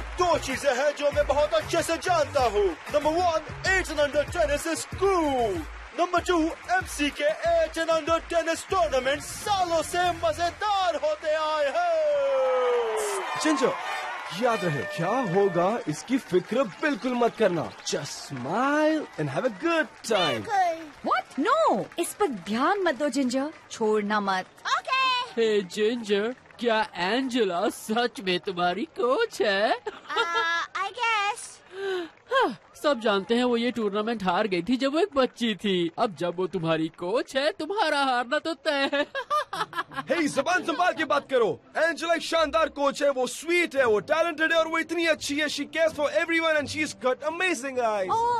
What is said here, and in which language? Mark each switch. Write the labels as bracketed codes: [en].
[hi] दो चीजें हैं जो मैं बहुत अच्छे से जानता हूँ। [en] Number 1, 8 and under tennis is cool. [hi] Number 2, MC के [en] 8 and under tennis tournament [hi] सालों से मजेदार होते आए हैं। जिंजर, याद रहे क्या होगा इसकी फिक्र बिल्कुल मत करना। [en] Just smile and have a good time. What? No! [hi] इस पर ध्यान मत दो जिंजर, छोड़ना मत। हे जिंजर, क्या एंजेला सच में तुम्हारी कोच है? [en] I guess. [hi] हाँ, सब जानते हैं वो ये टूर्नामेंट हार गई थी जब वो एक बच्ची थी। अब जब वो तुम्हारी कोच है, तुम्हारा हारना तो तय है। Hey, ज़बान संभाल के बात करो। एंजेला एक शानदार कोच है, वो स्वीट है, वो टैलेंटेड है और वो इतनी अच्छी है। [en] She cares for everyone and she's got amazing eyes.